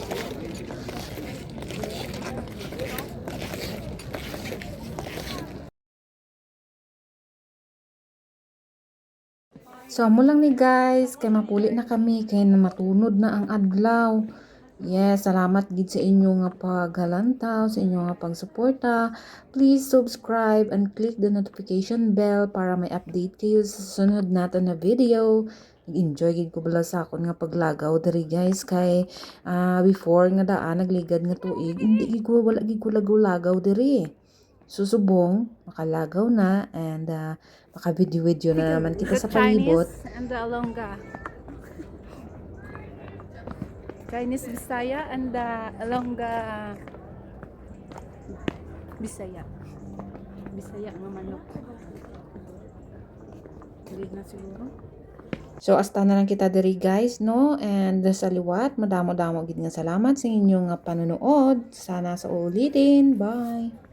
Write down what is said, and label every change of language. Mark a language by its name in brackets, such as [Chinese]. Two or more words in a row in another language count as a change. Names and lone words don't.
[Hiligaynon] So, amo lang ni guys, kay mapuli na kami, kay matunod na ang adlaw. Yes, salamat gid sa inyo nga paghalantaw, sa inyo nga pagsuporta. [English] Please subscribe and click the notification bell [Filipino] para may update kayo sa sunod natin na video. [Hiligaynon] Nag-enjoy gid ko bala sa akon nga paglagaw diri guys, kay before nga daan nagligad nga tuig, hindi gid ko wala gid ko lagaw diri. Susubong, makalagaw na, and maka-video na naman kita sa palibot. [English] And the Alonga. Chinese Bisaya and the Alonga Bisaya. [Hiligaynon] Bisaya nga manok. Hindi na siguro. So, hasta na lang kita diri guys, no? And sa liwat, madamo-damo gid nga salamat sa inyong nga panunood. [Filipino] Sana sa ulitin. Bye!